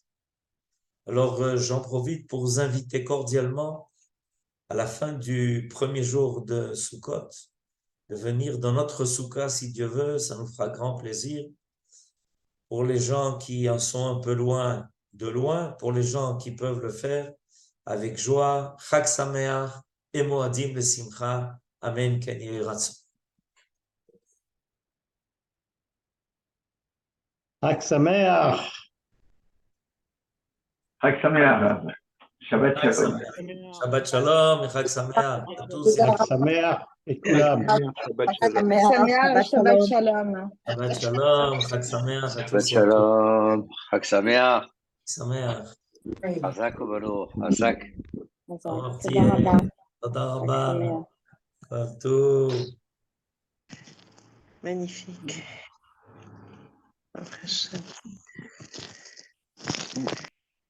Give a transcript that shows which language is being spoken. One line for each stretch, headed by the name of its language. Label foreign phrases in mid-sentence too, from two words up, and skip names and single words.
French: Alors, j'en profite pour vous inviter cordialement à la fin du premier jour de Sukkot, de venir dans notre Soukha, si Dieu veut, ça nous fera grand plaisir. Pour les gens qui en sont un peu loin, de loin, pour les gens qui peuvent le faire, avec joie,
Hebrew: חג שמח, et מועדים לשמחה, אמן, כן יהי רצון. חג שמח. חג שמח. שבת שלום. שבת שלום et חג שמח
French: à tous.
Hebrew: חג שמח לכולם. שבת שלום. שבת שלום. שבת שלום, חג שמח à Shabbat
French: tous et à toutes.
Hebrew: שלום, חג שמח, Sameach. Hazak וברוך, Hazak. אמרתי, תודה רבה.
French: partout. Magnifique. Impressionnant.